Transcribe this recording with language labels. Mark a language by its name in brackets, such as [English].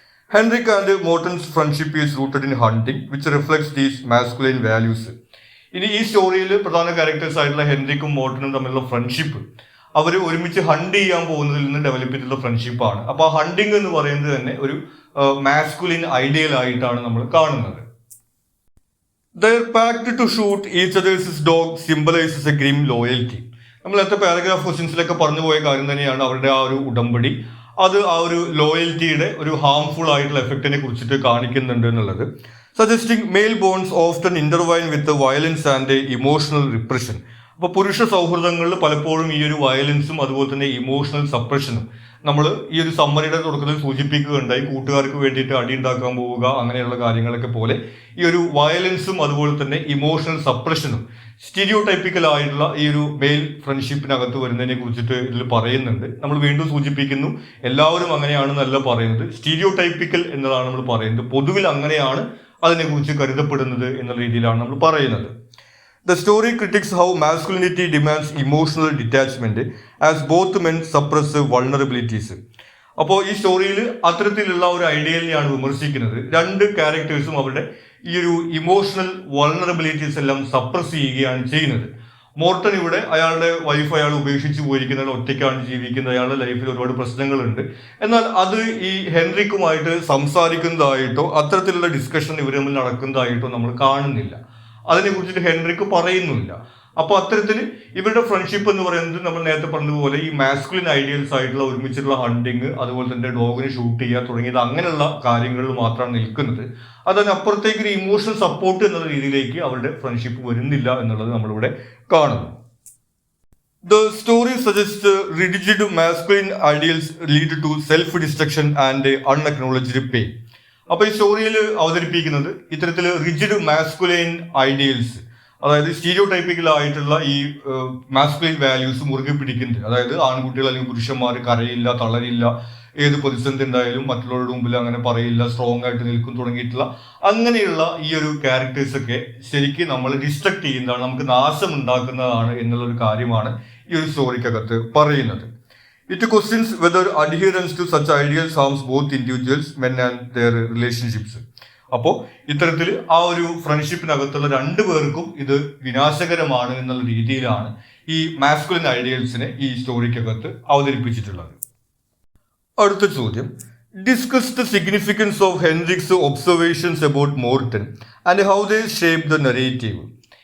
[English] Henrik and Morten's friendship is rooted in hunting which reflects these masculine values. [Malayalam] ഇനി ഈ സ്റ്റോറിയിൽ പ്രധാന characters ആയിട്ടുള്ള ഹെൻറിക്കും മോർട്ടനും തമ്മിലുള്ള ഫ്രണ്ട്ഷിപ്പ് അവർ ഒരുമിച്ച് ഹണ്ട് ചെയ്യാൻ പോകുന്നതിൽ നിന്ന് ഡെവലപ്പ് ചെയ്തിട്ടുള്ള ഫ്രണ്ട്ഷിപ്പാണ്. അപ്പോൾ ആ ഹണ്ടിങ് എന്ന് പറയുന്നത് തന്നെ ഒരു മാസ്കുലിൻ ഐഡിയൽ ആയിട്ടാണ് നമ്മൾ കാണുന്നത്. [English] Their pact to shoot each other's dog symbolizes a grim loyalty. [Malayalam] നമ്മൾ നേരത്തെ പാരഗ്രാഫ് ക്വസ്റ്റ്യൻസിലൊക്കെ പറഞ്ഞു പോയ കാര്യം തന്നെയാണ് അവരുടെ ആ ഒരു ഉടമ്പടി. അത് ആ ഒരു ലോയൽറ്റിയുടെ ഒരു ഹാംഫുൾ ആയിട്ടുള്ള എഫക്റ്റിനെ കുറിച്ചിട്ട് കാണിക്കുന്നുണ്ട് എന്നുള്ളത്. [English] Suggesting male bonds often intertwine with violence and emotional repression. [Malayalam] അപ്പോൾ പുരുഷ സൗഹൃദങ്ങളിൽ പലപ്പോഴും ഈ ഒരു വയലൻസും അതുപോലെ തന്നെ ഇമോഷണൽ സപ്രഷനും നമ്മൾ ഈ ഒരു സമ്മറിയുടെ തുടക്കത്തിൽ സൂചിപ്പിക്കുകയുണ്ടായി. കൂട്ടുകാർക്ക് വേണ്ടിയിട്ട് അടി ഉണ്ടാക്കാൻ പോവുക, അങ്ങനെയുള്ള കാര്യങ്ങളൊക്കെ പോലെ ഈ ഒരു വയലൻസും അതുപോലെ തന്നെ ഇമോഷണൽ സപ്രഷനും സ്റ്റീരിയോടൈപ്പിക്കൽ ആയിട്ടുള്ള ഈ ഒരു മെയിൽ ഫ്രണ്ട്ഷിപ്പിനകത്ത് വരുന്നതിനെ കുറിച്ചിട്ട് ഇതിൽ പറയുന്നുണ്ട്. നമ്മൾ വീണ്ടും സൂചിപ്പിക്കുന്നു, എല്ലാവരും അങ്ങനെയാണെന്നല്ല പറയുന്നത്, സ്റ്റീരിയോടൈപ്പിക്കൽ എന്നതാണ് നമ്മൾ പറയുന്നത്. പൊതുവിൽ അങ്ങനെയാണ് അതിനെക്കുറിച്ച് കരുതപ്പെടുന്നത് എന്നുള്ള രീതിയിലാണ് നമ്മൾ പറയുന്നത്. [English] The story critiques how masculinity demands emotional detachment as both men suppress vulnerabilities. [Malayalam] അപ്പോൾ ഈ സ്റ്റോറിയിൽ അത്തരത്തിലുള്ള ഒരു ഐഡിയലിനെയാണ് വിമർശിക്കുന്നത്. രണ്ട് ക്യാരക്ടേഴ്സും അവരുടെ ഈ ഒരു ഇമോഷണൽ വൾണറബിലിറ്റീസ് എല്ലാം സപ്രസ് ചെയ്യുകയാണ് ചെയ്യുന്നത്. മോർട്ടൻ ഇവിടെ അയാളുടെ വൈഫ് അയാൾ ഉപേക്ഷിച്ച് പോയിരിക്കുന്നത്, ഒറ്റയ്ക്കാണ് ജീവിക്കുന്നത്, അയാളുടെ ലൈഫിൽ ഒരുപാട് പ്രശ്നങ്ങളുണ്ട്. എന്നാൽ അത് ഈ ഹെൻറിക്കുമായിട്ട് സംസാരിക്കുന്നതായിട്ടോ അത്തരത്തിലുള്ള ഡിസ്കഷൻ ഇവർ തമ്മിൽ നടക്കുന്നതായിട്ടോ നമ്മൾ കാണുന്നില്ല. അതിനെ കുറിച്ചിട്ട് ഹെൻറിക്ക് പറയുന്നില്ല. അപ്പോൾ അത്തരത്തിൽ ഇവരുടെ ഫ്രണ്ട്ഷിപ്പ് എന്ന് പറയുന്നത് നമ്മൾ നേരത്തെ പറഞ്ഞതുപോലെ ഈ മാസ്കുലിൻ ഐഡിയൽസ് ആയിട്ടുള്ള ഒരുമിച്ചുള്ള ഹണ്ടിങ്, അതുപോലെ തന്നെ ഡോഗിനെ ഷൂട്ട് ചെയ്യുക തുടങ്ങിയത് അങ്ങനെയുള്ള കാര്യങ്ങളിൽ മാത്രമാണ് നിൽക്കുന്നത്. അതിനപ്പുറത്തേക്ക് ഒരു ഇമോഷണൽ സപ്പോർട്ട് എന്നുള്ള രീതിയിലേക്ക് അവരുടെ ഫ്രണ്ട്ഷിപ്പ് വരുന്നില്ല എന്നുള്ളത് നമ്മളിവിടെ കാണുന്നു. [English] The story suggests rigid masculine ideals lead to self-destruction and unacknowledged pain. [Malayalam] അപ്പോൾ ഈ സ്റ്റോറിയിൽ അവതരിപ്പിക്കുന്നത് ഇത്തരത്തിൽ റിജിഡ് മാസ്കുലൈൻ ഐഡിയൽസ്, അതായത് സ്റ്റീരിയോടൈപ്പിക്കൽ ആയിട്ടുള്ള ഈ മാസ്കുലൈൻ വാല്യൂസ് മുറുകെ പിടിക്കുന്നത്, അതായത് ആൺകുട്ടികൾ അല്ലെങ്കിൽ പുരുഷന്മാർ കരയില്ല, തളരില്ല, ഏത് പ്രതിസന്ധി ഉണ്ടായാലും മറ്റുള്ളവരുടെ മുമ്പിൽ അങ്ങനെ പറയില്ല, സ്ട്രോങ് ആയിട്ട് നിൽക്കും തുടങ്ങിയിട്ടുള്ള അങ്ങനെയുള്ള ഈ ഒരു ക്യാരക്ടേഴ്സൊക്കെ ശരിക്കും നമ്മൾ ഡിസ്ട്രക്ട് ചെയ്യുന്നതാണ്, നമുക്ക് നാശം ഉണ്ടാക്കുന്നതാണ് എന്നുള്ളൊരു കാര്യമാണ് ഈ ഒരു സ്റ്റോറിക്കകത്ത് പറയുന്നത്. [English] It questions whether adherence to such ideals harms both individuals, men and their relationships. [Malayalam] അപ്പോൾ ഇത്തരത്തിൽ ആ ഒരു ഫ്രണ്ട്ഷിപ്പിനകത്തുള്ള രണ്ടു പേർക്കും ഇത് വിനാശകരമാണ് എന്നുള്ള രീതിയിലാണ് ഈ മാസ്കുലിൻ ഐഡിയൽസിനെ ഈ സ്റ്റോറിക്കകത്ത് അവതരിപ്പിച്ചിട്ടുള്ളത്. അടുത്ത ചോദ്യം, [English] Discuss the significance of Henrik's observations about Morten and how they shape the narrative.